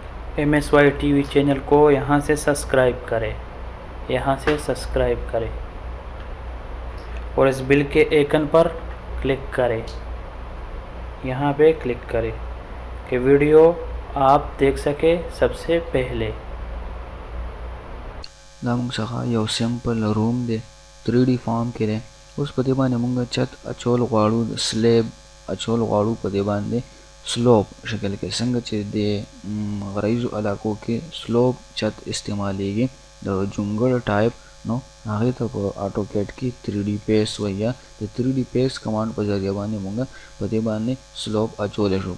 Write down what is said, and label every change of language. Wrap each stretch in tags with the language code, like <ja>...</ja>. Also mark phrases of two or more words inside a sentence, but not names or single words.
<ur>MSY</ur> <en>TV channel</en> <ur>کو یہاں سے سبسکرائب کریں، یہاں سے سبسکرائب کریں اور اس بیل کے آئیکن پر کلک کریں، یہاں پہ کلک کریں کہ ویڈیو آپ دیکھ سکے سب سے پہلے.</ur> <ps>دا موږ څخه یو سمپل روم دی 3D فارم کې دی. اوس په دې باندې موږ چت اچول غواړو، سلیب اچول غواړو په دې باندې سلوپ شکل کې، څنګه چې د غرایزو علاقو کې سلوپ چت استعمالیږي د جونګړ ټایپ، نو هغې ته په آټو کیټ کې 3D پیس وایي یا د 3D پیس کمانډ په ذریعه باندې موږ په دې باندې سلوپ اچولی شو.</ps>